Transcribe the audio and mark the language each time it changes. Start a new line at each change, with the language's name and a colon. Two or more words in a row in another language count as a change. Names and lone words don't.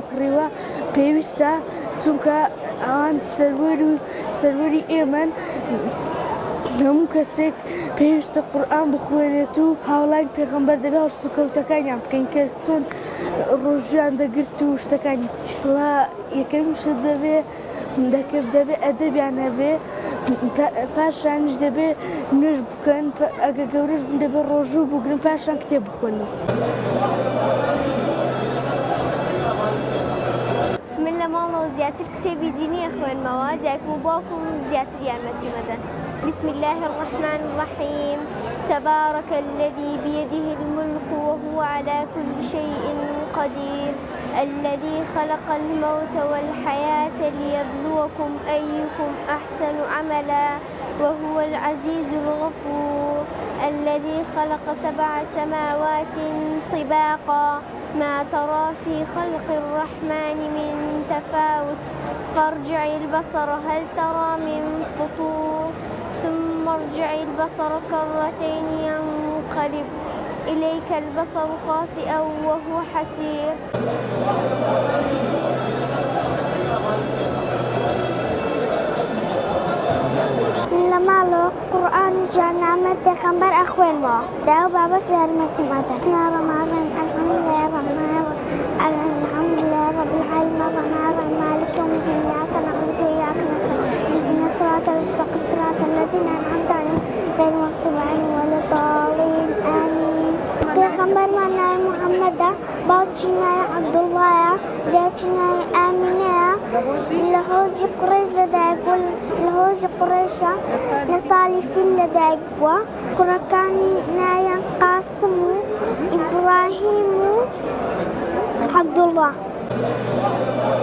Central Kurdish: کڕیوە پێویستە چونکە ئەوان سەروەری ئێمەن هەموو کەسێک پێویستە قورئان بخوێنێت و هاوڵای پێغەمبەر دەبێت هەڵسوکەوتەکانیان بکەین کە چۆن ڕۆژیان دەگرت و شتەکانی تیشڵا یەکەم شت دەبێ ئەدەبیان هەبێ پاشانش دەبێ نوێژ بکەن ئەگە گەورەش بن دەبێت ڕۆژوو بگرن پاشان کتێب بخوێنن. من لە ماڵەوە زیاتر کتێبی دینیە خوێنمەوە دایکم و باوکم زیاتر یارمەتی مەدەن.
Arabic: بسم الله الرحمن الرحيم تبارك الذي بيده الملك وهو على كل شيء قدير الذي خلق الموت والحياة ليبلوكم أيكم أحسن عملا وهو العزيز الغفور الذي خلق 7 سماوات طباقا ما ترى في خلق الرحمن من تفاوت فارجع البصر هل ترى من فطور ثم ارجع البصر كرتين ينقلب إليك البصر خاسئا وهو حسير.
Central Kurdish: لە ماڵەوە قورئان و جانامە پێغەمبەر ئەخوێنمەوە دا و بابەش یارمەتی مەدەن.
Arabic: الحمد لله رب العالمين الرحمن مالك يوم الدين إياك نعبد وإياك نستعين اهدنا الصراط المستقيم صراط الذين أنعمت عليهم غير المغضوب عليهم ولا الضالين آمين.
Central Kurdish: پێغەمبەرمان ناوی محەممەدە باوکی ناوی عەبدوڵڵایە دایکی ناوی ئامینەیە لە هۆزی قوڕێش لەدایک بووە لە هۆزی قوڕێشە لە ساڵی فیل لەدایک بووە کوڕەکانی ناویان قاسم و ئیبراهیم و عەبدوڵڵا.